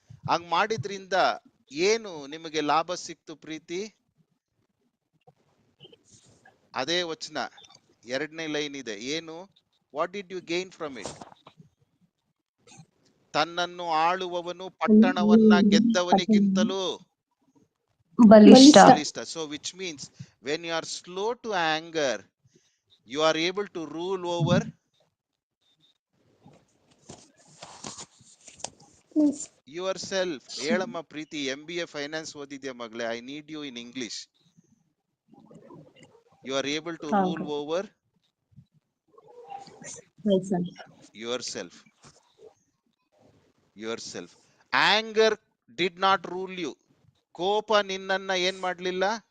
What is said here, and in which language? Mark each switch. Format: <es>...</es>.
<kn>ಹಂಗ್ ಮಾಡಿದ್ರಿಂದ ಏನು ನಿಮಗೆ ಲಾಭ ಸಿಕ್ತು ಪ್ರೀತಿ? ಅದೇ ವಚನ 2ನೇ ಲೈನ್ ಇದೆ. ಏನು?</kn> <en>What did you gain from it?</en> <kn>ತನ್ನನ್ನು ಆಳುವವನು ಪಟ್ಟಣವನ್ನ ಗೆದ್ದವನಿಗಿಂತಲೂ ಬಲಿಷ್ಠ.</kn> <en>So which means when you are slow to anger, you are able to rule over yourself.</en> <kn>ಹೇಳಮ್ಮ ಪ್ರೀತಿ, MBA ಫೈನಾನ್ಸ್ ಓದಿದ್ಯಾ ಮಗಳೇ?</kn> <en>I need you in English. You are able to rule over yourself. Anger did not rule you.</en> <kn>ಕೋಪ ನಿನ್ನನ್ನ ಏನ್ ಮಾಡ್ಲಿಲ್ಲ,</kn>